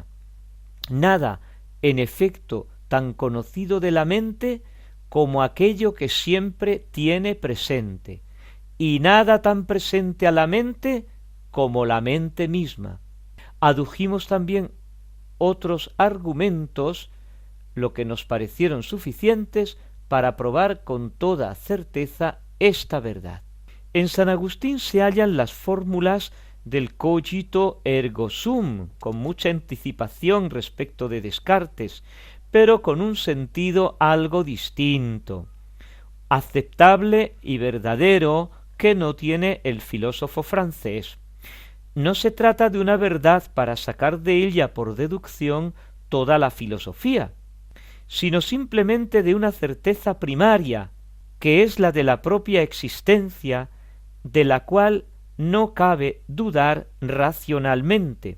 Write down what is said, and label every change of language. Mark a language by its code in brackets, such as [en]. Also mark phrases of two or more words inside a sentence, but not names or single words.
[es] Nada, en efecto, tan conocido de la mente como aquello que siempre tiene presente, y nada tan presente a la mente como la mente misma. Adujimos también otros argumentos, lo que nos parecieron suficientes para probar con toda certeza esta verdad. En San Agustín se hallan las fórmulas del [la] cogito ergo sum, [es] con mucha anticipación respecto de Descartes, pero con un sentido algo distinto, aceptable y verdadero, que no tiene el filósofo francés. No se trata de una verdad para sacar de ella por deducción toda la filosofía, sino simplemente de una certeza primaria, que es la de la propia existencia, de la cual no cabe dudar racionalmente.